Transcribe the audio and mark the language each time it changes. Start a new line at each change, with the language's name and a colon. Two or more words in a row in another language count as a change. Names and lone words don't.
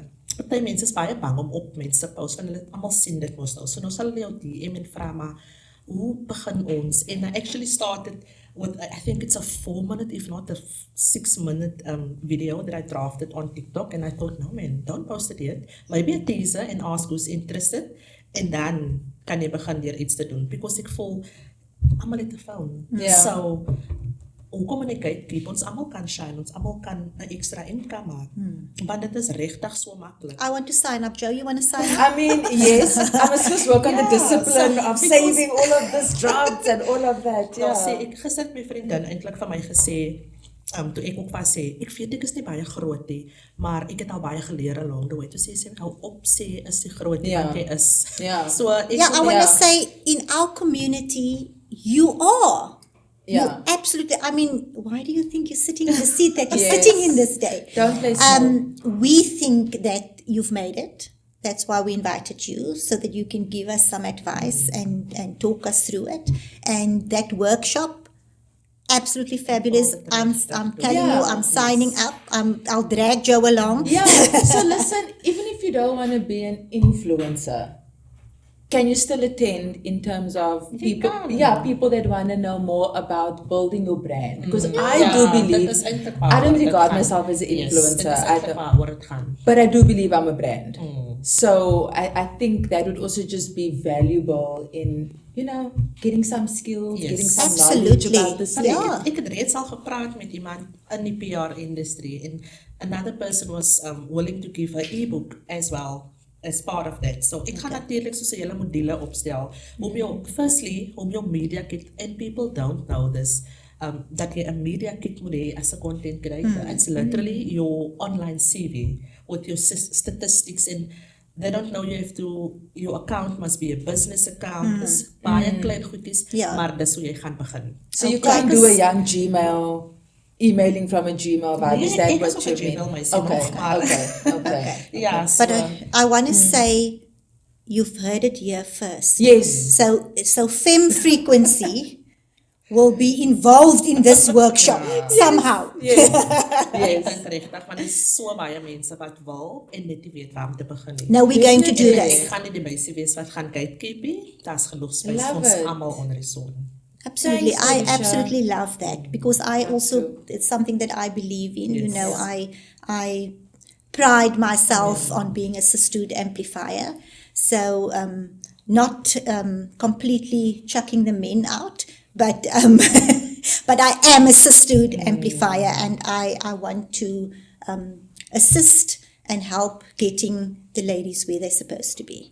Afrikaans: Party mense is baie bang om op mense te post, want hulle almal sien dit mos nou. So nou sal hulle jou DM en vra maar, hoe begin ons?
English: And I actually started with, I think it's a 4-minute, if not a 6-minute video that I drafted on TikTok, and I thought, no man, don't post it yet. Maybe a teaser and ask who's interested,
Afrikaans: en dan kan jy begin deur iets te doen, because ek voel, almal het 'n phone. Ja. So, hoe communicate, ons almal kan shine, ons almal kan 'n extra income maak. Want dit is regtig so maklik.
English: I want to sign up. Joe, you want to sign up? I mean, yes, I must just work on the Yeah, discipline so of because- saving all of this drafts and all of that.
Afrikaans: Nou sê
English: Yeah.
Afrikaans: ek gister het my vriendin eintlik vir my gesê, toe ek ook was sê, ek weet ek is nie baie groot nie, maar ek het al baie geleer
English: along the way.
Afrikaans: Toe sê sy, hou op sê is die groot nie, Ja. want jy is. Ja. So ek
English: Yeah, I
Afrikaans: wil-
English: want Yeah. to say in our community, you are. Yeah. You absolutely. I mean, why do you think you're sitting in the seat that you're Yes. sitting in this day? Don't play small. We think that you've made it. That's why we invited you, so that you can give us some advice and talk us through it. And that workshop, absolutely fabulous. All the I'm time. I'm telling you, Yeah. I'm signing up. I'll drag Joe along. Yeah. So listen, even if you don't want to be an influencer, can you still attend in terms of You people? can. Yeah, people that want to know more about building your brand. Because I
Afrikaans: Ja,
English: do
Afrikaans: dit
English: believe,
Afrikaans: is eintlik
English: I
Afrikaans: waaroor
English: don't
Afrikaans: dit
English: regard
Afrikaans: gaan.
English: myself as an Yes, influencer.
Afrikaans: dit is
English: I
Afrikaans: eintlik
English: don't-
Afrikaans: waaroor dit gaan.
English: but I do believe I'm a brand. So I think that would also just be valuable in, getting some skills, Yes. getting some knowledge Absolutely. about the
Afrikaans: Maar Ja. ek het reeds al gepraat met iemand in die PR-industrie en
English: another person was willing to give an e-book as well as part of that.
Afrikaans: So ek gaan natuurlik soos 'n hele module opstel om jou, firstly, om jou
English: media kit, and people don't know this,
Afrikaans: dat jy 'n
English: media kit
Afrikaans: moet hê as 'n
English: content creator. It's literally your online CV with your statistics, and they don't know your account must be a business account.
Afrikaans: Dis baie klein goedjies, Ja. maar dis hoe jy gaan begin.
English: So you Okay. can't do a young Gmail, emailing from a Gmail vibe. Is
Afrikaans: Nee,
English: that
Afrikaans: ek is
English: what
Afrikaans: op
English: you
Afrikaans: een Gmail
English: mean? myself, Okay,
Afrikaans: maar-
English: okay.
Afrikaans: Ja,
English: so, But I want to say, you've heard it here first. Yes. So Fem Frequency will be involved in this workshop somehow. Yes.
Afrikaans: ek
English: Yes.
Afrikaans: dink regtig, want daar is so baie mense wat wil en net nie weet waar om te begin nie.
English: No, we're going to do Definitely.
Afrikaans: Ek
English: this.
Afrikaans: gaan nie die meisie wees wat gaan gatekeep nie. Daar's genoeg space
English: Love
Afrikaans: vir ons
English: it.
Afrikaans: almal onder die son.
English: Absolutely. Thanks, I Alicia. absolutely love that because I also, too. it's something that I believe in. You Yes. know, I pride myself on being a sisterhood amplifier. So, not completely chucking the men out, but but I am a sisterhood amplifier, and I want to assist and help getting the ladies where they're supposed to be.